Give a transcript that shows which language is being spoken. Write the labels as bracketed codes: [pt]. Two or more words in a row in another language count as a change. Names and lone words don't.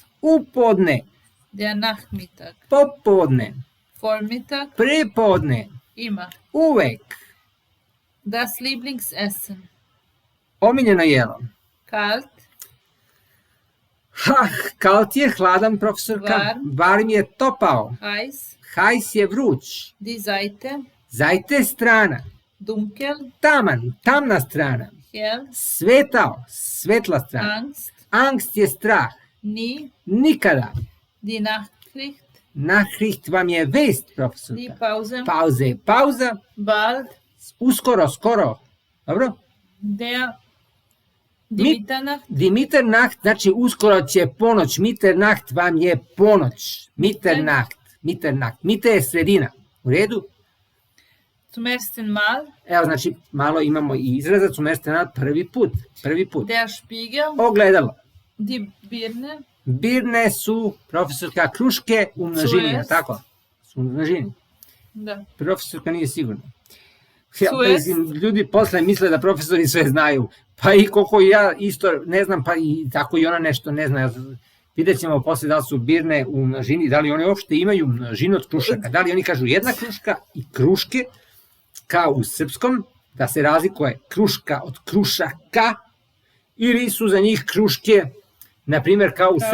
[sr] upodne, [de] Der Nachmittag. [sr] popodne, Vormittag. prepodne, Immer. uvek, [de] Das Lieblingsessen. [sr] omiljeno jelo. Kalt. Kalt je, hladan, profesorka, Varm. varm je topao, Heiß. hajs je vruć, [de] Die Seite. [sr] zajte strana, Dunkel. taman, tamna strana, Hell. svetao, svetla strana, Angst. angst je strah, Nie. nikada, [de] Die Nachricht. [sr] Nachricht vam je vest, Die profesorka, Pause. pauze, pauza, Bald. uskoro, skoro, dobro? [de] Der. Die Mit- Mitternacht. Die Mitternacht, [sr] znači uskoro će ponoć, Mitternacht vam je ponoć, Mitternacht, Mitte je sredina, u redu? [de] Zum ersten Mal. [sr] Evo, znači, malo imamo i izraza, [de] zum ersten Mal, [sr] prvi put. [de] Der Spiegel. [sr] Ogledalo. [de] Die Birne. [sr] Birne su, profesorka, kruške u množini, Zuerst. tako? Su u množini. Da. Profesorka nije sigurna. Ja, Zuerst. mislim, ljudi posle misle da profesori sve znaju, pa i koliko ja isto ne znam, pa i tako i ona nešto ne zna. Vidjet ćemo posle da li su birne u množini, da li oni uopšte imaju množinu od krušaka, da li oni kažu jedna kruška i kruške, kao u srpskom, da se razlikuje kruška od krušaka, ili su za njih kruške, na primjer kao u